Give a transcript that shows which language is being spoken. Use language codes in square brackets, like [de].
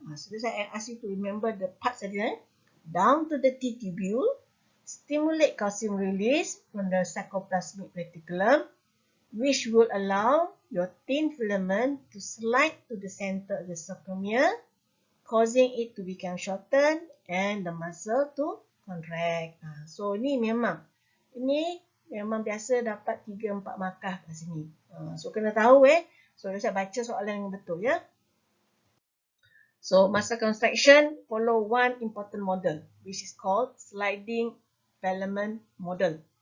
[en] So this I ask you to remember the parts again. Down to the T-tubule, stimulate calcium release from the sarcoplasmic reticulum, which will allow your thin filament to slide to the center of the sarcomere, causing it to become shortened and the muscle to contract. [ms] So ini memang biasa dapat 3-4 markah kat sini. So kena tahu So saya baca soalan yang betul ya. [en] So muscle contraction follow one important model, which is called sliding filament model.